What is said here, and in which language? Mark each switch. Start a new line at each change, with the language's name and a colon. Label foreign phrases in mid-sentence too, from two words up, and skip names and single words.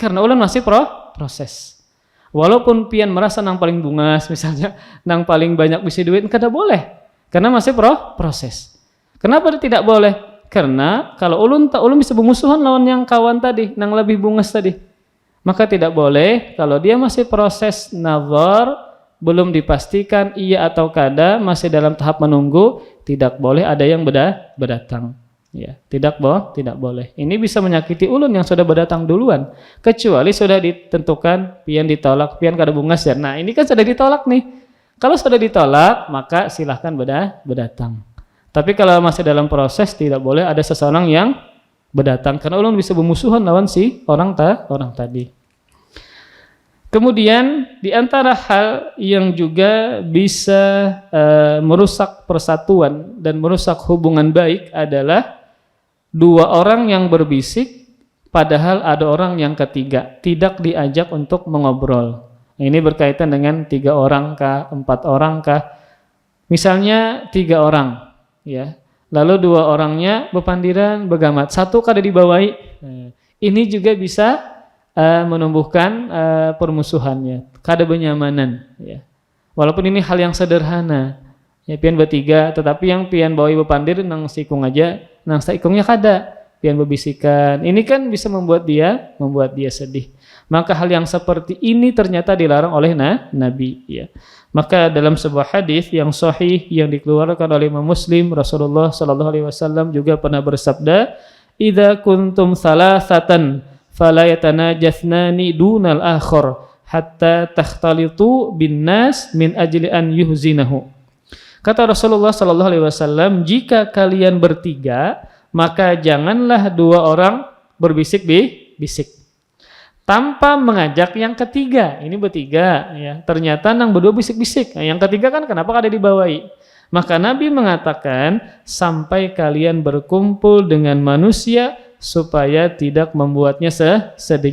Indonesian: Karena ulun masih proses. Walaupun pian merasa
Banjar: nang paling bungas,
Indonesian: misalnya nang paling banyak bisa duit, kada boleh. Karena masih proses. Kenapa tidak boleh? Karena kalau ulun bisa bermusuhan lawan yang kawan tadi,
Banjar: nang lebih bungas tadi.
Indonesian: Maka tidak boleh kalau dia masih proses nazar, belum dipastikan iya atau kada, masih dalam tahap menunggu, tidak boleh ada yang berdatang. Ya, tidak boleh. Ini bisa menyakiti ulun yang sudah berdatang duluan, kecuali sudah ditentukan pian ditolak,
Banjar: pian kada bungas ya.
Indonesian: Nah, ini kan sudah ditolak nih. Kalau sudah ditolak, maka silahkan berdatang. Tapi kalau masih dalam proses, tidak boleh ada seseorang yang berdatang karena ulun bisa bermusuhan lawan si orang tadi. Kemudian di antara hal yang juga bisa merusak persatuan dan merusak hubungan baik adalah 2 orang yang berbisik padahal ada orang yang ketiga tidak diajak untuk mengobrol. Ini berkaitan dengan 3 orang kah, 4 orang kah? Misalnya 3 orang. Ya,
Banjar: lalu 2 orangnya berpandiran, begamat, 1 kada dibawai.
Indonesian: Ini juga bisa menumbuhkan permusuhannya,
Banjar: kada benyamanan.
Indonesian: Ya. Walaupun ini hal yang sederhana, ya pian bertiga, tetapi yang pian bawai berpandir
Banjar: nang sikung aja, nang saikungnya kada, pian berbisikan.
Indonesian: Ini kan bisa membuat dia sedih. Maka hal yang seperti ini ternyata dilarang oleh Nabi. Ya. Maka dalam sebuah hadis yang sahih yang dikeluarkan oleh Imam Muslim, Rasulullah
Arabic: صلى الله عليه وسلم
Indonesian: juga pernah bersabda,
Arabic: "إذا كنتم ثلاثة فلا يتناجى اثنان دون الآخر حتى تختلطوا بالناس من أجل أن يحزنه."
Indonesian: Kata Rasulullah
Arabic: صلى الله عليه وسلم,
Indonesian: jika kalian bertiga, maka janganlah 2 orang berbisik-bisik tanpa mengajak yang ketiga. Ini bertiga ya. Ternyata nang berdua bisik-bisik. Nah, yang ketiga kan kenapa
Banjar: kada dibawai?
Indonesian: Maka Nabi mengatakan, sampai kalian berkumpul dengan manusia supaya tidak membuatnya sedih.